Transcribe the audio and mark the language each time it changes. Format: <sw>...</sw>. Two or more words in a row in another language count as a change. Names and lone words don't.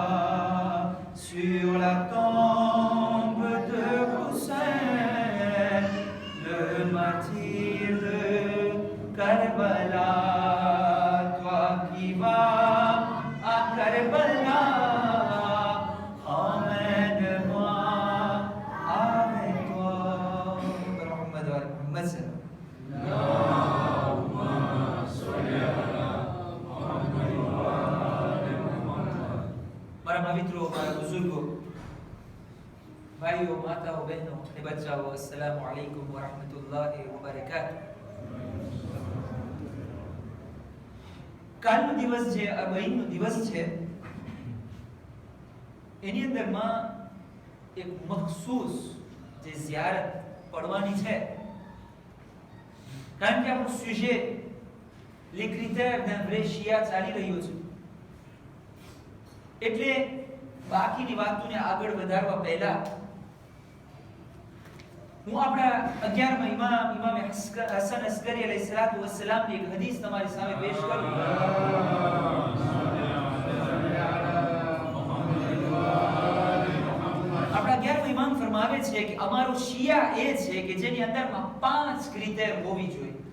<fr>Sur la tombe de Hussein, le martyr de Karbala. Toi qui vas à Karbala, emmène-moi avec toi.</fr> <ar>محمد و محمد سلم.</ar> <gu>મારા મિત્રો, મારા બુઝુર્ગો, ભાઈઓ, માતાઓ, બહેનો અને બચ્ચાઓ,</gu> <ar>السلام عليكم ورحمة الله وبركاته.</ar> <gu>કાલનો દિવસ જે અરબઈનનો દિવસ છે એની અંદરમાં એક મખસૂસ જે ઝિયારત પડવાની છે, કારણ કે આપણું સુજેટ</gu> <fr>les critères d'un vrai</fr> <gu>શિયા ચાલી રહ્યું છે. એટલે બાકીની વાતોને આગળ વધારવા પહેલા હું આપણા 11મા ઇમામ હસન અસ્કરી</gu> <ar>عليه الصلاة والسلام</ar> <gu>એક હદીસ તમારી સામે પેશ કરું. આપણા 11મા ઇમામ ફરમાવે છે કે અમારો શિયા એ છે કે જેની અંદરમાં 5 ક્રિટેર હોવી જોઈએ.</gu>